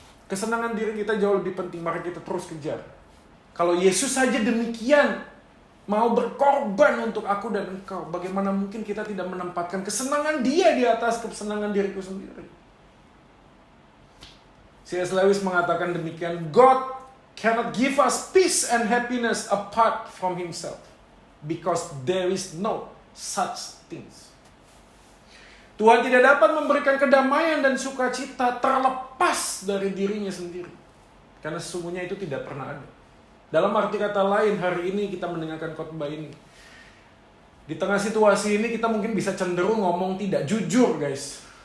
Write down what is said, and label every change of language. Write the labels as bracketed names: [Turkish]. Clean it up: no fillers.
[Indonesian] Kesenangan diri kita jauh lebih penting, maka kita terus kejar. Kalau Yesus saja demikian, mau berkorban untuk aku dan engkau, bagaimana mungkin kita tidak menempatkan kesenangan Dia di atas kesenangan diriku sendiri? [English] C.S. [Indonesian] Lewis mengatakan demikian, [English] God cannot give us peace and happiness apart from Himself, because there is no such things. [Indonesian] Tuhan tidak dapat memberikan kedamaian dan sukacita terlepas dari dirinya sendiri, karena sesungguhnya itu tidak pernah ada. Dalam arti kata lain, hari ini kita mendengarkan khotbah ini, di tengah situasi ini kita mungkin bisa cenderung ngomong tidak jujur, guys.